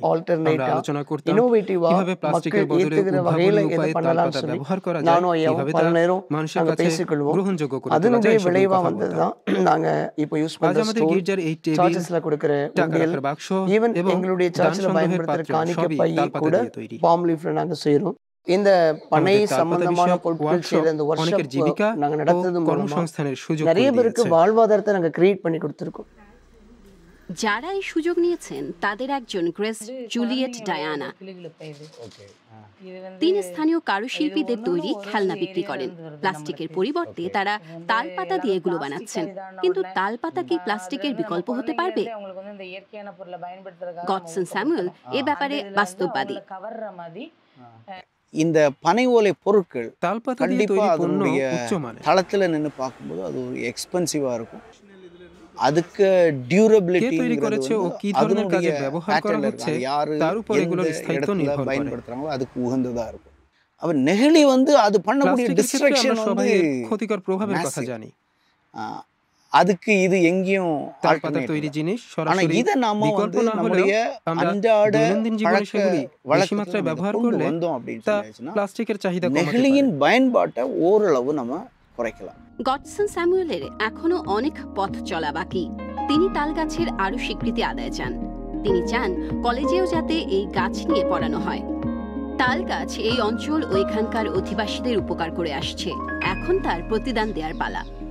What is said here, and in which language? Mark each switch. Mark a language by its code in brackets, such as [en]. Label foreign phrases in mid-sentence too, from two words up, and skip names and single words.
[bn] আমরা আলোচনা করতাম কিভাবে প্লাস্টিকের বদলে উদ্ভাবনী উপায়ে তালপাতা ব্যবহার করা যায়, কিভাবে তা মানুষের কাছে গ্রহণযোগ্য করে তোলা যায়। আজ আমাদের গির্জার এই টেবিল, টাকা রাখার বাক্স এবং দান সংগ্রহের পাত্র সবই তালপাতা দিয়ে তৈরি। [ta] இந்த பனை சம்பந்தமான பொருட்கள் செய்யற இந்த [bn] অনেকের জীবিকা [ta] நாங்க நடத்துறது [bn] কর্মসংস্থানের সুযোগ [ta] நிறைய பேருக்கு வாழ்வாதாரத்தை நாங்க கிரியேட் பண்ணி கொடுத்திருக்கோம்। [bn] যারা এই সুযোগ নিয়েছেন তাদের একজন গ্রেস জুলিয়েট ডায়ানা। তিনি স্থানীয় কারুশিল্পীদের তৈরি খেলনা বিক্রি করেন। প্লাস্টিকের পরিবর্তে তারা তালপাতা দিয়ে এগুলো বানাচ্ছেন। কিন্তু তালপাতা কি প্লাস্টিকের বিকল্প হতে পারবে? গডসন স্যামুয়েল এ ব্যাপারে বাস্তববাদী। [ta] இந்த பனை ஓலை பொருட்கள் [bn] தால்பாத்தா দিয়ে তৈরি পণ্য উচ্চমানের। [ta] தளத்துல நின்னு பாக்கும்போது அது ஒரு எக்ஸ்பென்சிவா இருக்கும்। அதுக்கு ডিউরেবিলিটি [bn] তৈরি করেছে ও কি ধরনের কাজে ব্যবহার করা হচ্ছে তার উপর এগুলোর স্থায়িত্ব নির্ভর করে। [ta] பயன்படுத்துறாங்களோ அதுக்கு உகந்ததா இருக்கும்। अब நெகிழி வந்து அது பண்ணக்கூடிய டிஸ்ட்রাকশন [bn] সবাই ক্ষতিকর প্রভাবের কথা জানি। [ta] அதுக்கு இது எங்கேயும் [bn] তালপাতা তৈরি জিনিস সরাসরি বিকল্প না হলেও আমরা দৈনন্দিন জীবনে সেগুলি বেশি মাত্রায় ব্যবহার করলে তা প্লাস্টিকের চাহিদা কমাতে পারে। [ta] நெகிழியின் பயன்பாட்டை ஓரளவு நம்ம குறைக்கலாம்। [bn] গডসন স্যামুয়েলের এখনো অনেক পথ চলা বাকি। তিনি তাল গাছের আরো স্বীকৃতি আদায় চান। তিনি চান কলেজেও যাতে এই গাছ নিয়ে পড়ানো হয়। তাল গাছ এই অঞ্চল ও এখানকার অধিবাসীদের উপকার করে আসছে, এখন তার প্রতিদান দেওয়ার পালা।